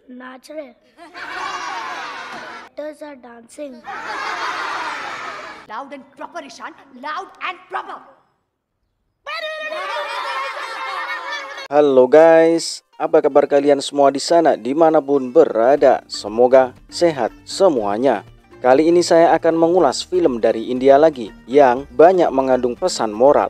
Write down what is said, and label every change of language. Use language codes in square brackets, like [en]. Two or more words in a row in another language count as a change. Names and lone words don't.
[hi] नाच रहे [en] actors are dancing. Loud and proper, Ishan. Loud and proper. [id] Halo guys, apa kabar kalian semua di sana dimanapun berada? Semoga sehat semuanya. Kali ini saya akan mengulas film dari India lagi yang banyak mengandung pesan moral.